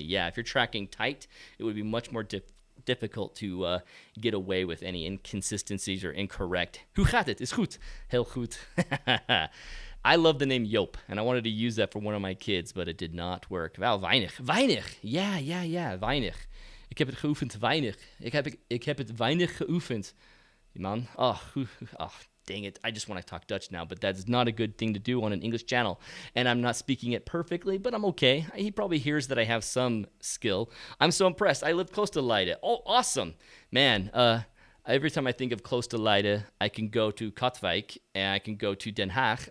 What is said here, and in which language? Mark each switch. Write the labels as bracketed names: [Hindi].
[English] Yeah, if you're tracking tight, it would be much more difficult to get away with any inconsistencies or incorrect. [Dutch] Hoe gaat het? Is goed. Heel goed. [English] I love the name Joop, and I wanted to use that for one of my kids, but it did not work. [Dutch] Wel, weinig. Ja, weinig. Ik heb het geoefend, weinig. Ik heb het weinig geoefend. [English] Man, dang it. I just want to talk Dutch now, but that's not a good thing to do on an English channel. And I'm not speaking it perfectly, but I'm okay. He probably hears that I have some skill. I'm so impressed. I live close to Leiden. Oh, awesome. Man, every time I think of close to Leiden, I can go to Katwijk and I can go to Den Haag.